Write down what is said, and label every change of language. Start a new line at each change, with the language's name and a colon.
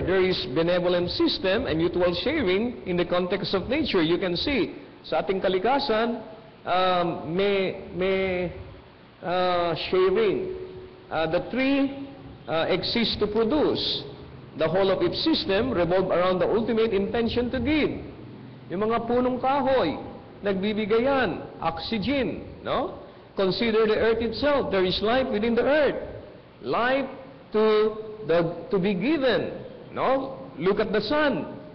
English: There is benevolent system and mutual sharing in the context of nature. You can see,
Filipino: sa ating kalikasan, may sharing.
English: The tree exists to produce. The whole of its system revolve around the ultimate intention to give.
Filipino: Yung mga punong kahoy, nagbibigay yan, oxygen, no?
English: Consider the earth itself. There is life within the earth. Life to be given, no? Look at the sun.